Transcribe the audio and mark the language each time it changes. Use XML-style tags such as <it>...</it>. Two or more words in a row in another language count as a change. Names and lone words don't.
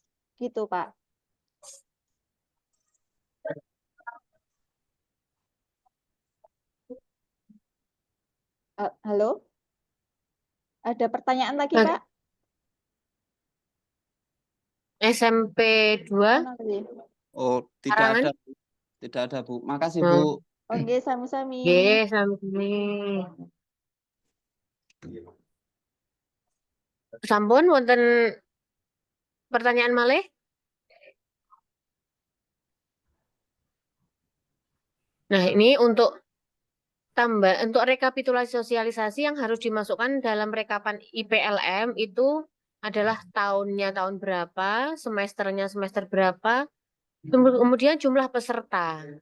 <id>Gitu, Pak. Halo? Ada pertanyaan lagi, Pak? SMP 2? Oh, tidak Karangan? ada. Tidak ada, Bu. Makasih, Hmm. Bu. Oke, sami-sami.</id> <jv>Nggih, sami-sami. Sampun wonten pertanyaan malih?</jv> <id>Nah, ini untuk rekapitulasi sosialisasi yang harus dimasukkan dalam rekapan IPLM itu adalah tahunnya tahun berapa, semesternya semester berapa, kemudian jumlah peserta.</id>